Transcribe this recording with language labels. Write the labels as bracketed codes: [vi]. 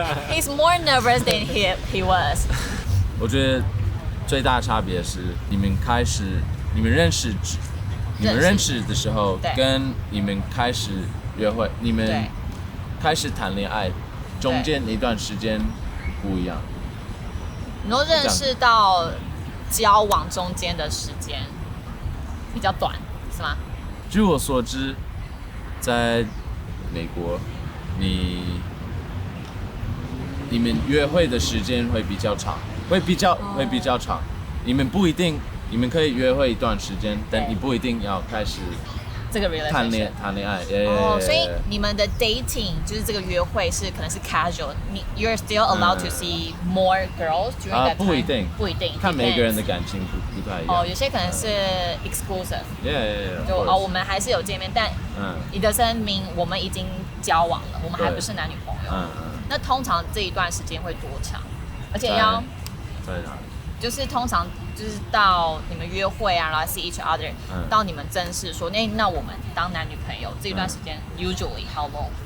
[en] He's more nervous than he was. [zh] 我觉得最大差别是你们认识的时候，跟你们开始约会，你们开始谈恋爱，中间一段时间不一样。你说认识到交往中间的时间比较短，是吗？据我所知，在美国，你们约会的时间会比较长，会比较长。你们不一定，你们可以约会一段时间，但你不一定要开始这个谈恋爱。所以你们的 dating 就是这个约会是可能是 casual， [en] you're still allowed to see more girls during that time？ [zh] 不一定，看每个人的感情不太一样。有些可能是 exclusive， 就我们还是有见面，但 [en] it doesn't mean [zh] 我们已经交往了，我们还不是男女朋友。那通常这一段时间会多长？而且要在哪里？就是通常就是到你们约会啊，然后 [en] see each other， [zh] 到你们正式说，那我们当男女朋友这一段时间， [en] usually how long？